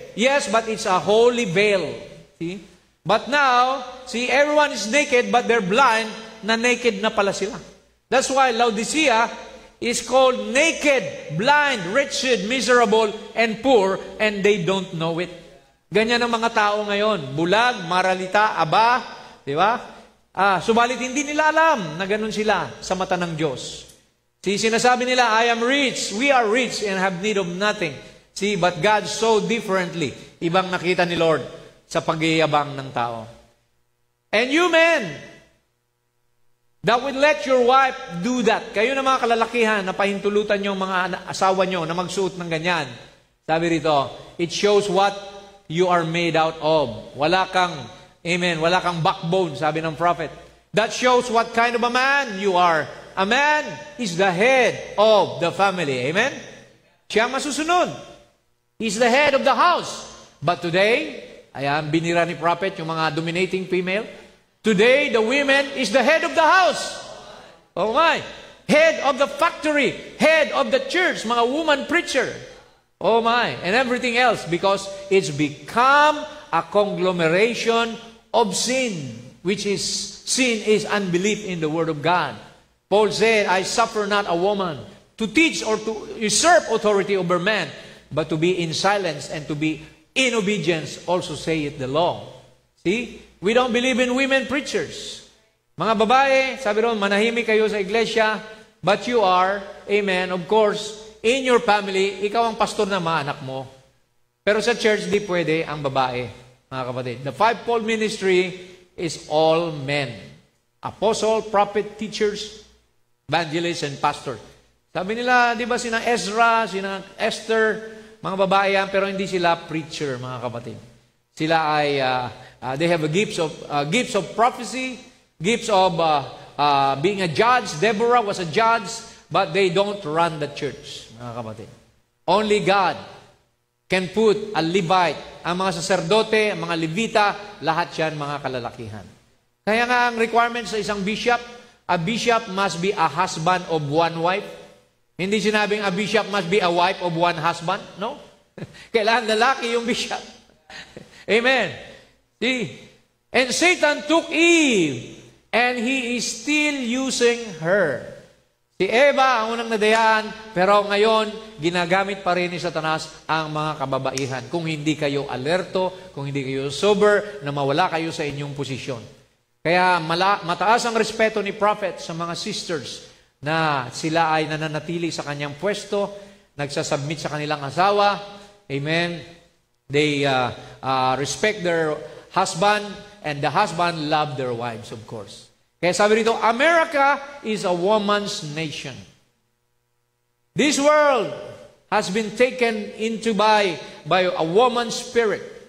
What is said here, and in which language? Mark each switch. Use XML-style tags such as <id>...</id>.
<en>Yes, but it's a holy veil. See? But now, see, everyone is naked, but they're blind,</en> <tl>na naked na pala sila.</tl> <en>That's why Laodicea is called naked, blind, wretched, miserable, and poor, and they don't know it.</en> <tl>Ganyan ang mga tao ngayon. Bulag, maralita, aba, di ba? Subalit hindi nila alam na ganun sila sa mata ng Diyos.</tl> <en>See,</en> <tl>sinasabi nila,</tl> <en>I am rich, we are rich, and have need of nothing. See, but God so differently.</en> <tl>Ibang nakita ni Lord sa pagyayabang ng tao.</tl> <en>And you men, that would let your wife do that.</en> <tl>Kayo na mga kalalakihan na pahintulutan yung mga asawa nyo na magsuot ng ganyan. Sabi rito,</tl> <en>it shows what you are made out of.</en> <tl>Wala kang, amen, wala kang backbone, sabi ng prophet.</tl> <en>That shows what kind of a man you are. A man is the head of the family. Amen?</en> <tl>Siya masusunod.</tl> <en>He's the head of the house. But today,</en> <tl>ayan, binira ni prophet yung mga dominating female.</tl> <en>Today, the women is the head of the house. Oh my. Head of the factory. Head of the church. Mga woman preacher. Oh my. And everything else because it's become a conglomeration of sin. Sin is unbelief in the Word of God. Paul said, I suffer not a woman to teach or to usurp authority over man, but to be in silence and to be in obedience, also saith the law. See? We don't believe in women preachers.</en> <tl>Mga babae, sabi ron, manahimik kayo sa iglesia,</tl> <en>but you are,</en> <tl>amen,</tl> <en>of course, in your family,</en> <tl>ikaw ang pastor na mga anak mo. Pero sa church, di pwede ang babae, mga kapatid.</tl> <en>The fivefold ministry is all men. Apostle, prophet, teachers, evangelists, and pastors.</en> <tl>Sabi nila, di ba, sina Ezra, sina Esther, mga babae yan, pero hindi sila preacher, mga kapatid. Sila ay,</tl> <en>they have gifts of prophecy, gifts of being a judge. Deborah was a judge, but they don't run the church,</en> <tl>mga kapatid.</tl> <en>Only God can put a Levite,</en> <tl>ang mga saserdote, ang mga Levita, lahat yan mga kalalakihan. Kaya nga ang requirement sa isang bishop,</tl> <en>a bishop must be a husband of one wife.</en> <tl>Hindi sinabing</tl> <en>a bishop must be a wife of one husband.</en> <tl>No. Kailangan lalaki yung bishop. Amen. See?</tl> <en>And Satan took Eve, and he is still using her.</en> <tl>Si Eva ang unang nadayaan, pero ngayon, ginagamit pa rin ni Satanas ang mga kababaihan. Kung hindi kayo alerto, kung hindi kayo sober, na mawala kayo sa inyong posisyon. Kaya mataas ang respeto ni Prophet sa mga sisters na sila ay nananatili sa kanyang pwesto, nagsasubmit sa kanilang asawa. Amen.</tl> <en>They respect their husband, and the husband love their wives, of course.</en> <tl>Kaya sabi rito,</tl> <en>America is a woman's nation. This world has been taken into by a woman's spirit.</en>